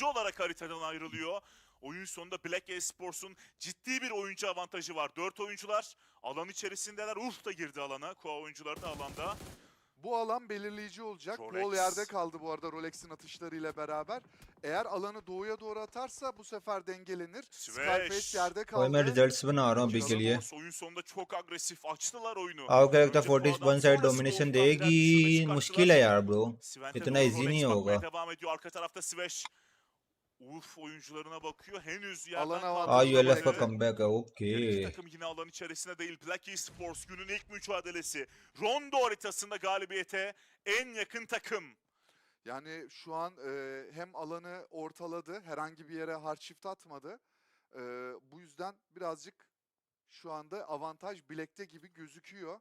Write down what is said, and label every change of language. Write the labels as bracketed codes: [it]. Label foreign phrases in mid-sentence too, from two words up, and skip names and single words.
[tr] olarak haritadan ayrılıyor. Oyun sonunda Black Esports'un ciddi bir oyuncu avantajı var. 4 oyuncular alan içerisindeler. Ulf da girdi alana. Kua oyuncuları da alanda. Bu alan belirleyici olacak. Rolex. Paul yerde kaldı bu arada Rolex'in atışlarıyla beraber. Eğer alanı doğuya doğru atarsa bu sefer dengelenir. Skyface yerde kaldı. [hi] और मैं रिजल्ट्स बना रहा हूं अभी के लिए। [tr] Oyun sonunda çok agresif açtılar oyunu. [hi] आपको क्या लगता है 41 [en] side domination [hi] देगी? मुश्किल है यार ब्रो, इतना इजी नहीं होगा। [tr] Devam ediyor arka tarafta Svesh. Ulf oyuncularına bakıyor. Henüz yerden Alan kaldı. [hi] aa ULF का comeback है, [tr] İki [hi] ओके। [tr] takım yine alan içerisinde değil. Black Esports günün ilk mücadelesi. Rondo haritasında galibiyete en yakın takım. Yani şu an hem alanı ortaladı. Herhangi bir yere hard shift atmadı. Bu yüzden birazcık şu anda avantaj Black'te gibi gözüküyor.